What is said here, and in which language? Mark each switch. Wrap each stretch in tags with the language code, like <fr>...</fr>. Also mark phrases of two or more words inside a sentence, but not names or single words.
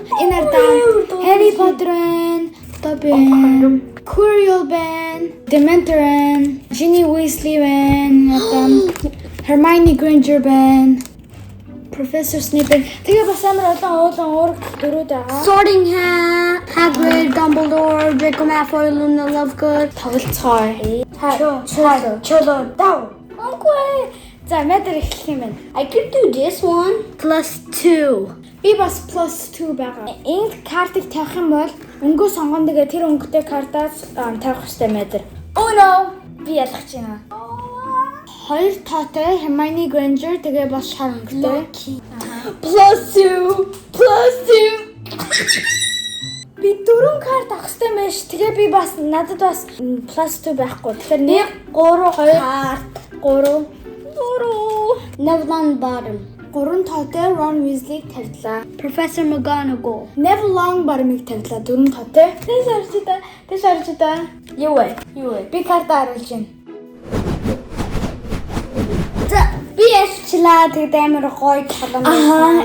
<mn>Энэ ардаа Harry Potter-ын Dobby, Quirrell байна, Dementor байна, Ginny Weasley байна, Hermione Granger байна, Professor Snape. Тэгээ бас амар олон уурах дөрүүд байгаа. Sorting Hat, Hagrid, Dumbledore, Draco Malfoy, Luna Lovegood. Тоглоцгоо.</mn> <en>Cholo, down.</en> <mn>Окей. За мэдэр эхлэх юм байна.</mn> <en>I could do this one. +2.</en> <mn>Би бас +2 байгаа. Энд картыг тавих юм бол өнгөө сонгоно тэгээ тэр өнгөтэй картаас тавих хэрэгтэй мэдэр.</mn> <en>Oh no.</en> <mn>Би ялах чинь. Хоёр тоотой Hermione Granger тэгээ бас шар өнгөтэй. +2. Би дөрөв карт авах хэрэгтэй мэж. Тэгээ би бас надад бас +2 байхгүй. Тэгэхээр 1 3 2 карт 3</mn> <en>Neville on bottom.</en> <mn>Гурван тоотой Ron Weasley тавьлаа. Professor McGonagall. Neville Longbottom-ыг тавьлаа дөрвөн тоотой. Тэс харж та. Юу вэ? Би карт харуулж байна. За би ярьчлаа. Тэгээд амар гоё тоглоом байсан.</mn>